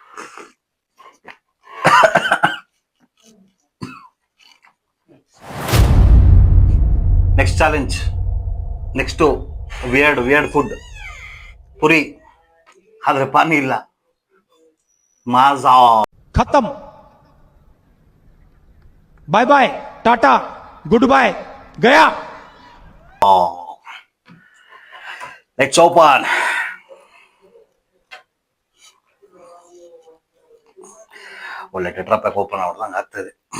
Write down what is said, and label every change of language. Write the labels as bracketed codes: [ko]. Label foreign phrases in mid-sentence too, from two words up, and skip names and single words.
[en] next challenge, next weird food. [kn] ಪುರಿ ಆದ್ರೆ ಪಾನಿ ಇಲ್ಲ. ಮಾಜಾ [en] खत्म. bye bye, tata, good bye, गया. let's open. [kn] ಒಳ್ಳೆ [en] tetra pack open [kn] ಮಾಡ್ದಂಗೆ ಆಗ್ತದೆ.